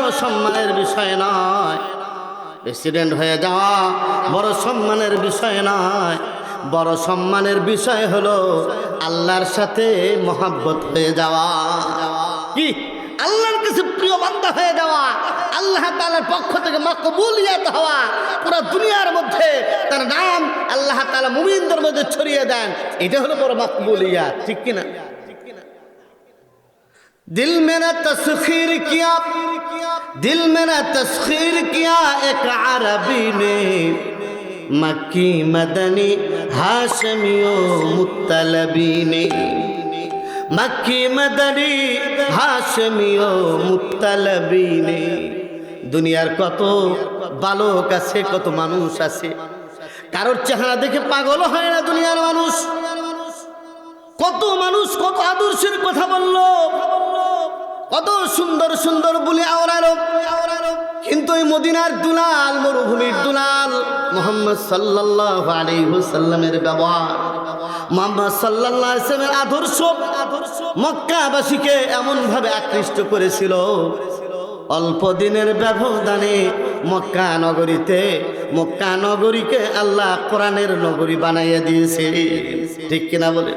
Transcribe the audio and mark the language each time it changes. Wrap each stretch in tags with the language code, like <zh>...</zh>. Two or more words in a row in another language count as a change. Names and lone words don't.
<bn>সম্মানের বিষয় নয়, প্রেসিডেন্ট হয়ে যাওয়া বড় সম্মানের বিষয় নয়, বড় সম্মানের বিষয় হলো আল্লাহর সাথে মহব্বত হয়ে যাওয়া, কি আল্লাহর কাছে প্রিয় বান্দা হয়ে যাওয়া,</bn> <ar>الله تعالى</ar> <bn>পক্ষ থেকে মাকবুলিয়াত হওয়া, পুরো দুনিয়ার মধ্যে তার নাম</bn> <ar>الله تعالى</ar> <bn>মুমিনদের মধ্যে ছড়িয়ে দেন, এটা হলো বড় মাকবুলিয়াত, ঠিক কিনা?</bn> <ur>دل میرا تسخیر کیا، دل میرا تسخیر کیا ایک عربی نے، مکی مدنی ہاشمی و مطلبی نے، مکی مدنی ہاشمی و مطلبی نے.</ur> <bn>দুনিয়ার কত বালক আছে, কত মানুষ আছে, কারোর চেহারা দেখে পাগল হয় না দুনিয়ার মানুষ। কত মানুষ কত আদর্শের কথা বলল, কত সুন্দর সুন্দর বলে আওড়ালো, কিন্তু এই মদিনার দুলাল, মরুভূমির দুলাল মুহাম্মদ</bn> <ar>صلى الله عليه وسلم</ar> <bn>ব্যবহার, মুহাম্মদ</bn> <ar>صلى الله عليه وسلم</ar> <bn>আদর্শ মক্কাবাসীকে এমন ভাবে আকৃষ্ট করেছিল, অল্প দিনের ব্যবধানে মক্কা নগরীকে আল্লাহ কোরআনের নগরী বানাইয়া দিয়েছে, ঠিক কিনা বলেন?</bn>